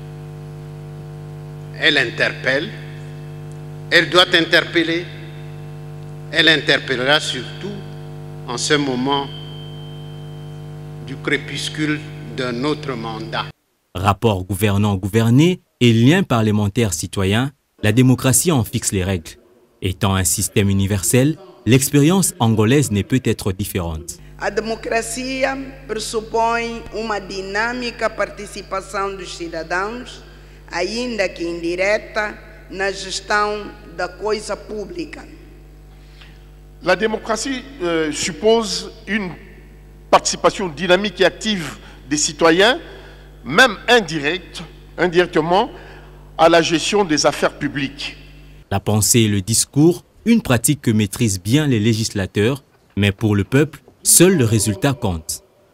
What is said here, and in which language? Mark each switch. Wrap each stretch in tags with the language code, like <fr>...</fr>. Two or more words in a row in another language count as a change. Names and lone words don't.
<fr>Elle interpelle, elle doit interpeller, elle interpellera surtout en ce moment du crépuscule d'un autre mandat. Rapport gouvernant-gouverné et liens parlementaires citoyens, la démocratie en fixe les règles. Étant un système universel, l'expérience angolaise ne peut être différente.</fr> <pt>A democracia pressupõe uma dinâmica participação dos cidadãos, ainda que indireta, na gestão da coisa pública.</pt> <fr>La démocratie suppose une participation dynamique et active des citoyens, même indirectement, à la gestion des affaires publiques. La pensée et le discours, une pratique que maîtrisent bien les législateurs, mais pour le peuple, seul le résultat compte.</fr>